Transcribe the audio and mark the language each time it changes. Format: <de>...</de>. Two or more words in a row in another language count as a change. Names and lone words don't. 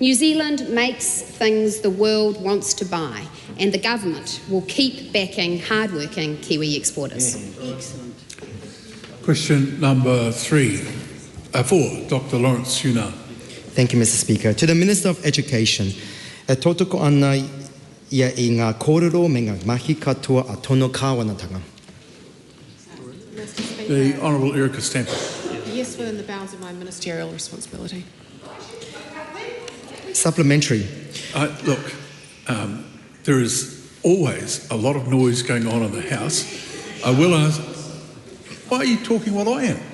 <en>New Zealand makes things the world wants to buy, and the government will keep backing hard-working Kiwi exporters. Excellent. Question number 4, Dr. Lawrence Yunnan. Thank you, Mr. Speaker. To the Minister of Education,</en> <mi>tōtoko ana ia I ngā kōrero me ngā mahi katoa a tono kāwanatanga.</mi> <en>The Honourable Erica Stamper. Yes, within the bounds of my ministerial responsibility. Supplementary. Look, there is always a lot of noise going on in the House. I will ask, why are you talking while I am?</en>